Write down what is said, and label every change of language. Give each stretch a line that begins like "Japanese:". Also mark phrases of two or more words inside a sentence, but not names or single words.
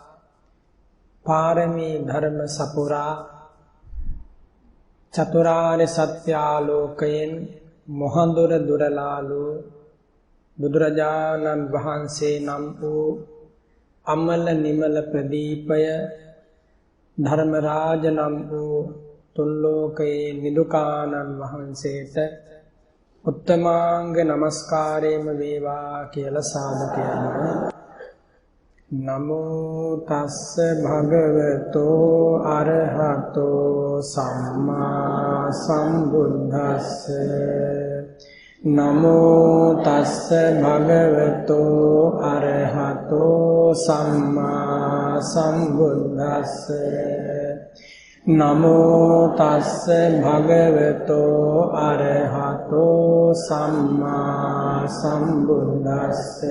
Sinhala: පාරමී ධර්ම සපුරා චතුරාර්ය සත්‍ය ආලෝකයෙන් මොහඳුර දුරලාලු බුදුරජාණන් වහන්සේ නම් වූ අමල නිමල ප්‍රදීපය ධර්මරාජ නම් වූ තුන් ලෝකයේ නිදුකානන් වහන්සේට උත්තමාංග නමස්කාරයම වේවා කියලා සාදු කියනවා.
Pali: නමෝ තස්ස භගවතෝ අරහතෝ සම්මා සම්බුද්දස්ස නමෝ තස්ස භගවතෝ අරහතෝ සම්මා සම්බුද්දස්ස නමෝ තස්ස භගවතෝ අරහතෝ සම්මා සම්බුද්දස්ස